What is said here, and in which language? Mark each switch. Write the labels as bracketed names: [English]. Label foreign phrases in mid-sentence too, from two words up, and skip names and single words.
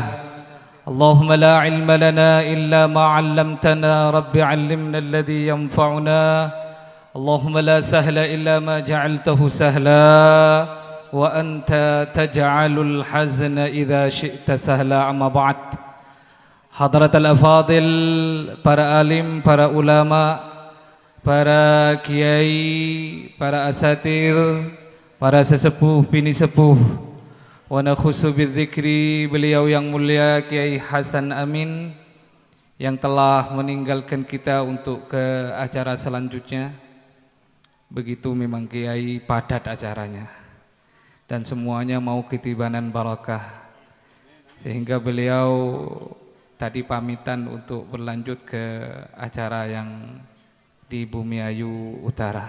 [Arabic] اللهم لا علم لنا إلا ما علمتنا رب علمنا الذي ينفعنا. اللهم لا سهل إلا ما جعلته سهلا وأنت تجعل الحزن إذا شئت سهلا. أما بعد. حضرة الأفاضل, [Indonesian] para alim, para ulama, para kiai, para asatir, para sesepuh, bini sepuh, [Arabic] ونخص بالذكر [Indonesian] beliau yang mulia Kiai Hasan Amin yang telah meninggalkan kita untuk ke acara selanjutnya. Begitu memang Kiai padat acaranya dan semuanya mau ketibanan barakah, sehingga beliau tadi pamitan untuk berlanjut ke acara yang di Bumiayu Utara.